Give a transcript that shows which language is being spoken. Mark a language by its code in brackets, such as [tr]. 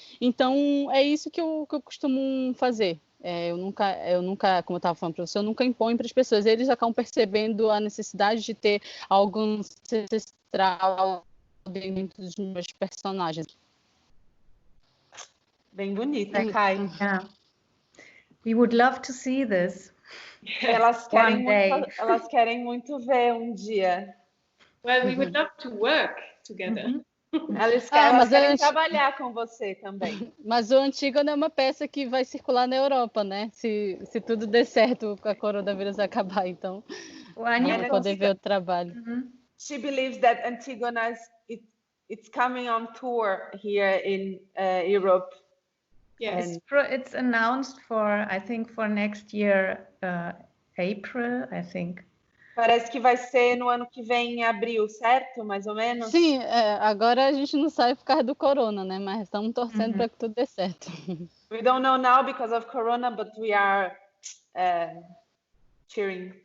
[pt] Então, é isso que eu costumo fazer. Eu nunca, como eu estava falando para você, eu nunca imponho para as pessoas. Eles acabam percebendo a necessidade de ter algo ancestral dentro dos meus personagens. Bem bonita, Kai. [en] Yeah. We would love to see this. [pt] Elas querem muito ver um dia. [en] Well, we would love to work together. [pt] Elas querem trabalhar com você também. Mas o Antígona é uma peça que vai circular na Europa, né? Se tudo der certo com a coronavírus acabar, então vamos poder ver o trabalho. [en] She believes that Antígona it's coming on tour here in Europe. Yes, it's announced I think for next year, April, I think. [pt] Parece que vai ser no ano que vem, em abril, certo? Mais ou menos? Sim, agora a gente não sabe por causa do corona, né? Mas estamos torcendo para que tudo dê certo. [en] We don't know now because of corona, but we are cheering.